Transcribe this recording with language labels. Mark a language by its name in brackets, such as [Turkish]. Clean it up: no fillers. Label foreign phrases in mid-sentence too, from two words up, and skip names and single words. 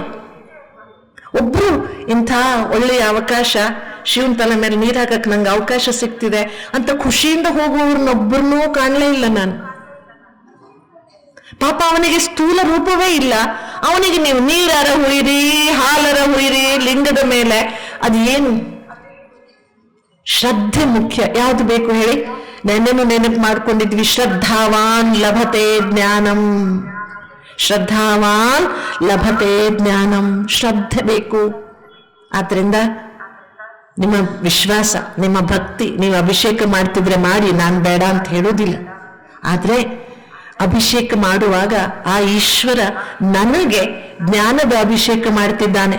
[Kannada] ಒಬ್ರು ಇಂಥ ಒಳ್ಳೆಯ ಅವಕಾಶ, ಶಿವನ ತಲೆ ಮೇಲೆ ನೀರ್ ಹಾಕಕ್ ನಂಗೆ ಅವಕಾಶ ಸಿಗ್ತಿದೆ ಅಂತ ಖುಷಿಯಿಂದ ಹೋಗುವವ್ರನ್ನೊಬ್ಬರನ್ನೂ ಕಾಣಲೇ ಇಲ್ಲ ನಾನು. ಪಾಪ ಅವನಿಗೆ ಸ್ಥೂಲ ರೂಪವೇ ಇಲ್ಲ. ಅವನಿಗೆ ನೀವು ನೀರಾರ ಹುಯಿರಿ, ಹಾಲರ ಹುಯಿರಿ ಲಿಂಗದ ಮೇಲೆ, ಅದು ಏನು? ಶ್ರದ್ಧೆ ಮುಖ್ಯ. ಯಾವುದು ಬೇಕು ಹೇಳಿ? ನೆನಪು ಮಾಡ್ಕೊಂಡಿದ್ವಿ, [Sanskrit] ಶ್ರದ್ಧಾವಾನ್ ಲಭತೆ ಜ್ಞಾನಂ, ಶ್ರದ್ಧಾವಾನ್ ಲಭತೆ ಜ್ಞಾನಂ. [Kannada] ಶ್ರದ್ಧೆ ಬೇಕು. ಆದ್ರಿಂದ ನಿಮ್ಮ ವಿಶ್ವಾಸ, ನಿಮ್ಮ ಭಕ್ತಿ, ನೀವು ಅಭಿಷೇಕ ಮಾಡ್ತಿದ್ರೆ ಮಾಡಿ, ನಾನು ಬೇಡ ಅಂತ ಹೇಳೋದಿಲ್ಲ. ಆದ್ರೆ ಅಭಿಷೇಕ ಮಾಡುವಾಗ ಆ ಈಶ್ವರ ನನಗೆ ಜ್ಞಾನದ ಅಭಿಷೇಕ ಮಾಡ್ತಿದ್ದಾನೆ.